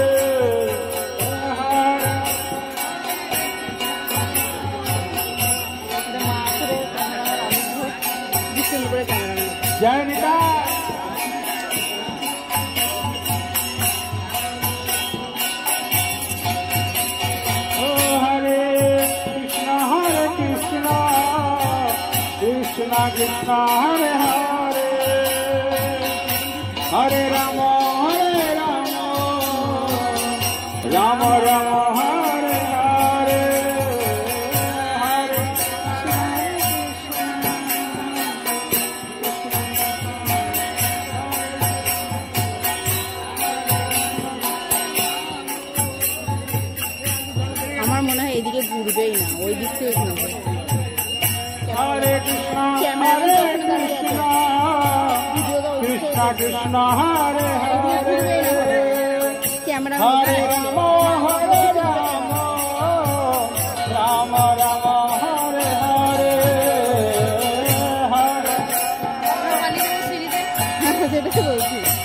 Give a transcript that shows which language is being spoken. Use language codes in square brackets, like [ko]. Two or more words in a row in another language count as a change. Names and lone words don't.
[sa] Jai Nitai Krishna Krishna Hare Hare Hare Rama Rama Rama Hare Hare Hare [bn] আমার মনে হয় এদিকে ঘুরবেই না ওই দিক থেকে ঘুরবে [sa] Hare Krishna Krishna Krishna Hare Hare [bn] ক্যামেরা [sa] Hare Rama Rama Rama Hare Hare Hare [bn] সেটা তো বলছি